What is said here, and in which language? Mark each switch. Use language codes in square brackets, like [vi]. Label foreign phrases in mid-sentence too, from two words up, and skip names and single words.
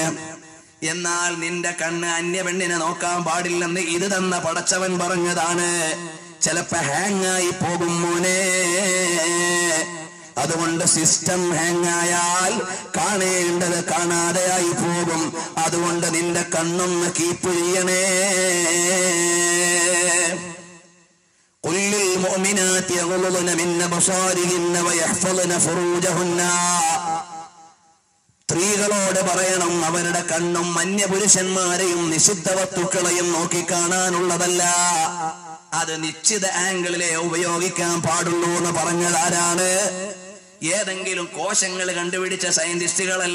[ml] എന്നാൽ നിന്റെ കണ്ണ് അന്യ പെണ്ണിനെ നോക്കാൻ പാടില്ലെന്ന് ഇത് തന്ന പടച്ചവൻ പറഞ്ഞതാണ്. ചിലപ്പോ ഹാങ് ആയി പോകും മോനെ. അതുകൊണ്ട് സിസ്റ്റം ഹാങ്ങായാൽ കാണേണ്ടത് കാണാതെയായി പോകും. അതുകൊണ്ട് നിന്റെ കണ്ണൊന്ന് കീപ്പ് ചെയ്യണേ. [ar] قل للمؤمنات يغضضن من أبصارهن ويحفظن فروجهن. [ml] സ്ത്രീകളോട് പറയണം, അവരുടെ കണ്ണും അന്യപുരുഷന്മാരെയും നിഷിദ്ധ വസ്തുക്കളെയും നോക്കിക്കാണാനുള്ളതല്ല, അത് നിശ്ചിത ആംഗിളിലെ ഉപയോഗിക്കാൻ പാടുള്ളൂ എന്ന് പറഞ്ഞതാരാണ്? ഏതെങ്കിലും കോശങ്ങൾ കണ്ടുപിടിച്ച സയന്റിസ്റ്റുകളല്ല.